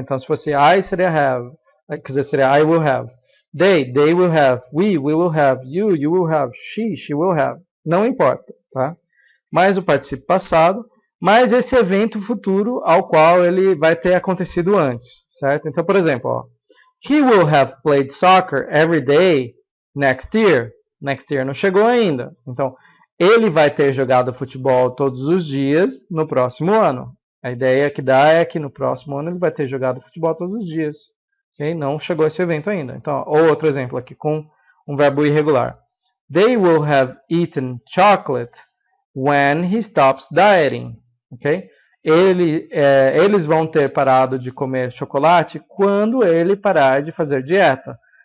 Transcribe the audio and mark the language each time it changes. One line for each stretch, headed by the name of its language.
Portuguese: Então, se fosse I, seria have. Quer dizer, seria
English: I will have. They will have. We will have. You will have. She will have.
Portuguese: Não importa, tá? Mais o particípio passado, mais esse evento futuro ao qual ele vai ter acontecido antes, certo? Então, por exemplo, ó,
English: he will have played soccer every day next year.
Portuguese: Next year não chegou ainda. Então, ele vai ter jogado futebol todos os dias no próximo ano. A ideia que dá é que no próximo ano ele vai ter jogado futebol todos os dias. Okay? Não chegou esse evento ainda. Então, ou outro exemplo aqui com um verbo irregular.
English: They will have eaten chocolate when he stops dieting. Okay?
Portuguese: Eles vão ter parado de comer chocolate quando ele parar de fazer dieta.